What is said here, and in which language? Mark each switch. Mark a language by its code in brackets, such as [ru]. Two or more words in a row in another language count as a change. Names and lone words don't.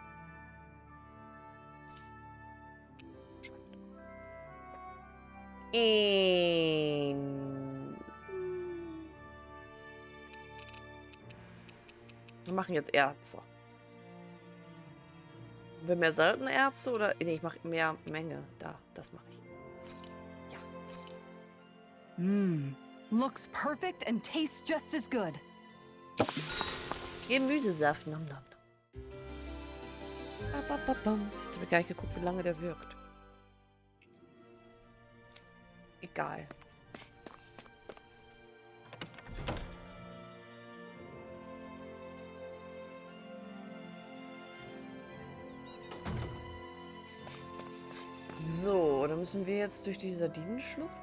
[de] Wir machen jetzt Erze. Haben wir mehr seltene Erze oder... Nee, ich mache mehr Menge. Da, das mache ich. Ja. [en] Looks perfect and tastes just as good. [de] Gemüsesaft. Nom, nom, nom. Jetzt habe ich gar nicht geguckt, wie lange der wirkt. Egal. So, dann müssen wir jetzt durch die Sardinenschlucht.